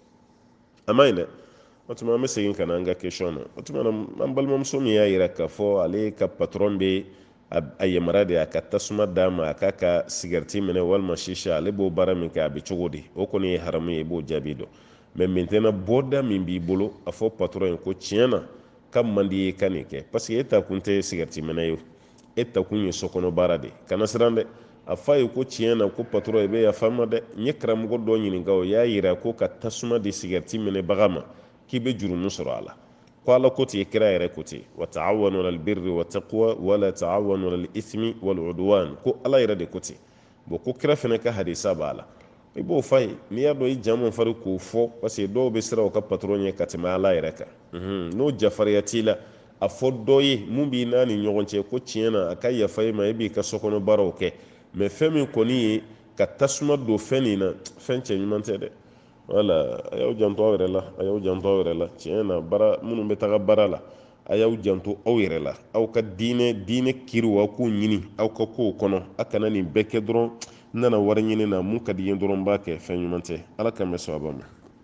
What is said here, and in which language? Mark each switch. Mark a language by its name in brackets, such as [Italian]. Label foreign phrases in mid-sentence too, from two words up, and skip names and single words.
[Bambara] a ma ɲi dɛ o tuma an bɛ segin ka na an ka question na o tuma an balimamuso min y'a jira k'a fɔ ale ka patron bɛ a yamaruya de a ka tasuma d'a ma a k'a ka sigariti minɛ walima shisha ale b'o baara min kɛ a bɛ cogo di o kɔni ye haramu ye i b'o jaabi dɔn [French] mais maintenant [Bambara] bɔda min b'i bolo a fɔ patron ye ko tiɲɛ na ka man di ye ka nin kɛ parce que e ta kun tɛ sigariti minɛ ye e ta kun ye sokɔnɔ baara de kana siran dɛ a fa ye ko tiɲɛ na ko patron i bɛ yafa n ma dɛ n ye karamɔgɔ dɔ ɲininka o y'a yira ko ka tasuma di sigariti minɛbaga ma k'i bɛ jurumu sɔrɔ a la ko ala ko ten kira yɛrɛ ko ten [Arabic] وتعاونوا على البر والتقوى ولا تعاونوا على الإثم والعدوان [Bambara] ko ala yɛrɛ de ko ten bon ko kira fɛnɛ ka hadisa b'a la i b'o fa ye n'i y'a dɔn i jamu fari k'o fɔ parce que dɔw bɛ siran u ka patron ɲɛ ka tɛmɛ ala yɛrɛ kan n'o jafariya t'i la a fɔ dɔ ye mun b'i n'a ni ɲɔgɔn cɛ ko tiɲɛ na a ka yafa i ma e b'i ka sokɔnɔ baaraw kɛ mais fɛn min kɔni ye ka tasuma don fɛn nin na fɛn cɛ ɲuman tɛ dɛ wala a y'aw janto aw yɛrɛ la a y'aw janto aw yɛrɛ la tiɲɛ na baara minnu bɛ taga baara la a y'aw janto aw yɛrɛ la aw ka diinɛ kiriw aw k'o ɲini aw ka kow kɔnɔ a kana nin bɛɛ kɛ dɔrɔn n nana wari ɲini na mun ka di ye dɔrɔn n b'a kɛ fɛn ɲuman tɛ ala k'an bɛ sababa ma